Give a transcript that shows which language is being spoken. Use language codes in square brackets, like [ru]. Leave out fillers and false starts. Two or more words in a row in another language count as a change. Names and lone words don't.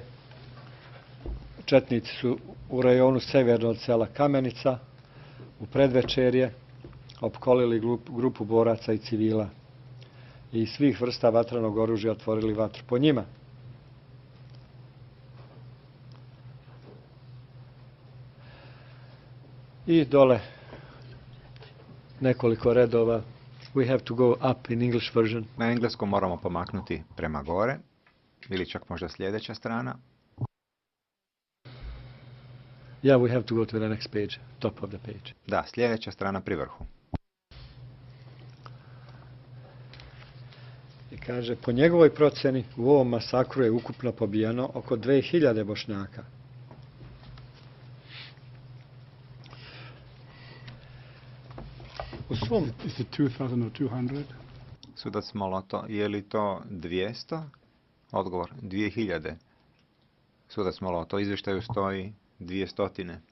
[sr] Četnici su u rajonu severno od sela Kamenica u predvečerje opkolili grupu boraca i civila i iz svih vrsta vatrenog oružja otvorili vatru po njima. I dole nekoliko redova. [en] We have to go up in English version. [hr] Na engleskom moramo pomaknuti prema gore ili čak možda sljedeća strana. [en] Yeah, we have to go to the next page, top of the page. [hr] Da, sljedeća strana pri vrhu. [sr] I kaže, po njegovoj proceni u ovom masakru je ukupno pobijeno oko 2000 Bošnjaka. U svom... [en] Is it 2000 or 200? [hr] Sudac Moloto, je li to 200? Odgovor, 2000. Sudac Moloto, u izvještaju stoji 200.